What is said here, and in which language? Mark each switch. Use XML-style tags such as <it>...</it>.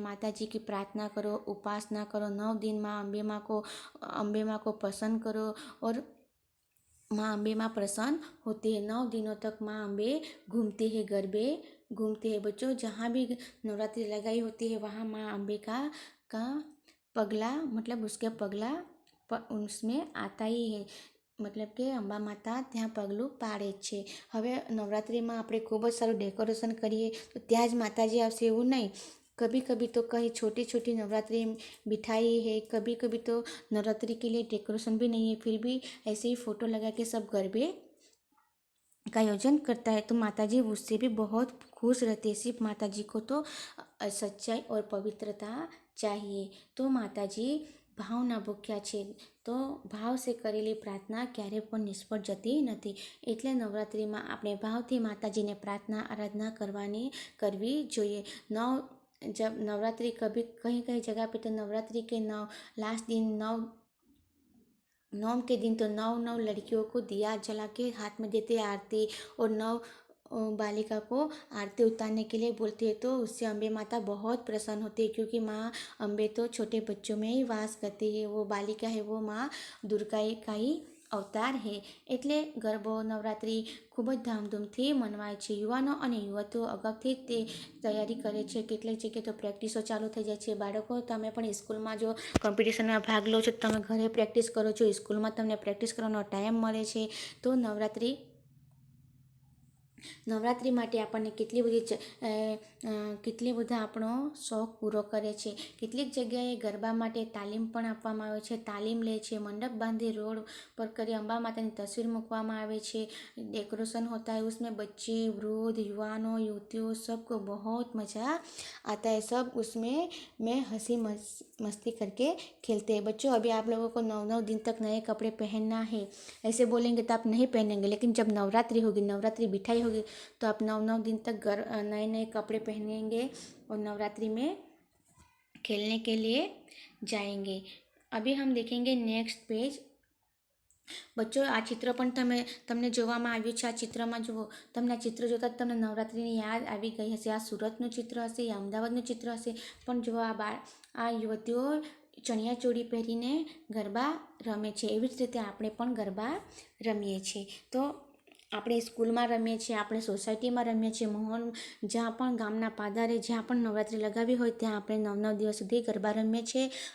<hi>माता जी की प्रार्थना करो, उपासना करो, 9 दिन माँ अम्बे माँ को प्रसन्न करो, और माँ अम्बे माँ प्रसन्न होती है. 9 दिनों तक माँ अम्बे घूमती है, गरबे घूमती है. बच्चों, जहाँ भी नवरात्रि लगाई होती है वहाँ माँ अम्बे का पगला, मतलब उसके पगला उसमें आता ही है.</hi> <gu>મતલબ કે અંબા માતા ત્યાં પગલું પાડે જ છે. હવે નવરાત્રિમાં આપણે ખૂબ જ સારું ડેકોરેશન કરીએ તો ત્યાં જ માતાજી આવશે એવું નહીં.</gu> <hi>कभी कभी तो कहीं छोटी छोटी नवरात्रि बिठाई है, कभी कभी तो नवरात्रि के लिए डेकोरेशन भी नहीं है, फिर भी ऐसे ही फ़ोटो लगा के सब गरबे का आयोजन करता है. तो माताजी उससे भी बहुत खुश रहती है. सिर्फ माताजी को तो सच्चाई और पवित्रता चाहिए. तो माताजी</hi> <gu>ભાવના ભૂખ્યા છે, તો ભાવ સે કરેલી પ્રાર્થના ક્યારે પણ નિષ્ફળ જતી નથી. એટલે નવરાત્રિમાં આપણે ભાવથી માતાજીને પ્રાર્થના આરાધના કરવી જોઈએ.</gu> <hi>जब नवरात्रि कभी कहीं कहीं जगह पे तो नवरात्रि के 9 लास्ट दिन 9 के दिन तो 9 लड़कियों को दिया जला के हाथ में देते आरती, और 9 बालिका को आरती उतारने के लिए बोलती है. तो उससे अम्बे माता बहुत प्रसन्न होती है, क्योंकि माँ अम्बे तो छोटे बच्चों में ही वास करती है. वो बालिका है, वो माँ दुर्गा का ही અવતાર હે.</hi> <gu>એટલે ગરબો નવરાત્રિ ખૂબ જ ધામધૂમથી મનાવાય છે. યુવાનો અને યુવતીઓ અગાઉથી જ તે તૈયારી કરે છે. કેટલીક જગ્યાએ તો પ્રેક્ટિસો ચાલુ થઈ જાય છે. બાળકો, તમે પણ સ્કૂલમાં જો કોમ્પિટિશનમાં ભાગ લો છો, તમે ઘરે પ્રેક્ટિસ કરો છો, સ્કૂલમાં તમને પ્રેક્ટિસ કરવાનો ટાઈમ મળે છે. તો નવરાત્રિ માટે આપણને કેટલી બધા આપણો શોખ પૂરો કરે છે. કેટલીક જગ્યાએ ગરબા માટે તાલીમ પણ આપવામાં આવે છે, તાલીમ લે છે. મંડપ બાંધી રોડ પર કરી અંબા માતાની તસવીર મૂકવામાં આવે છે.</gu> <hi>डेकोरेशन होता है, उसमें बच्चे वृद्ध युवानों युवतियों सबको बहुत मज़ा आता है. सब उसमें में हंसी मस्ती करके खेलते हैं. बच्चों, अभी आप लोगों को 9 दिन तक नए कपड़े पहनना है. ऐसे बोलेंगे तो आप नहीं पहनेंगे, लेकिन जब नवरात्रि होगी, नवरात्रि बिठाई होगी, तो आप 9 दिन तक नए नए कपड़े पहनेंगे और नवरात्रि में खेलने के लिए जाएंगे. अभी हम देखेंगे नेक्स्ट पेज.</hi> <gu>બચ્ચો, આ ચિત્ર પણ તમને જોવામાં આવ્યું છે. આ ચિત્રમાં જુઓ, તમને આ ચિત્ર જોતાં જ તમને નવરાત્રિની યાદ આવી ગઈ હશે. આ સુરતનું ચિત્ર હશે, યા અમદાવાદનું ચિત્ર હશે, પણ જુઓ આ યુવતીઓ ચણિયાચોળી પહેરીને ગરબા રમે છે. એવી જ રીતે આપણે પણ ગરબા રમીએ છીએ. તો આપણે સ્કૂલમાં રમીએ છીએ, આપણે સોસાયટીમાં રમીએ છીએ, માહોલ જ્યાં પણ ગામના પાદરે જ્યાં પણ નવરાત્રિ લગાવી હોય ત્યાં આપણે 9 દિવસ સુધી ગરબા રમીએ છીએ.</gu>